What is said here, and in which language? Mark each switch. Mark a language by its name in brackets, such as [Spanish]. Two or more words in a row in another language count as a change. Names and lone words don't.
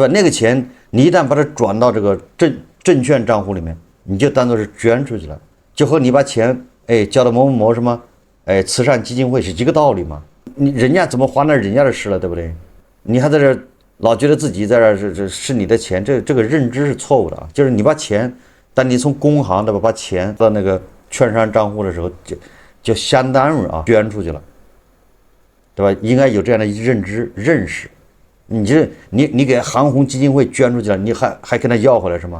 [Chinese] 那個錢你一旦把它轉到這個證券賬戶裡面，你就當做是捐出去了，就和你把錢交到某什麼慈善基金會是一個道理嘛。人家怎麼花那人家的事了，對不對？你還在這老覺得自己在這是你的錢，這個認知是錯誤的啊。就是你把錢，当你從工行的把錢到那個券商賬戶的時候，就相當於啊捐出去了，對吧？應該有這樣的認識。你給韓紅基金會捐出去了，你還跟他要回來是嗎？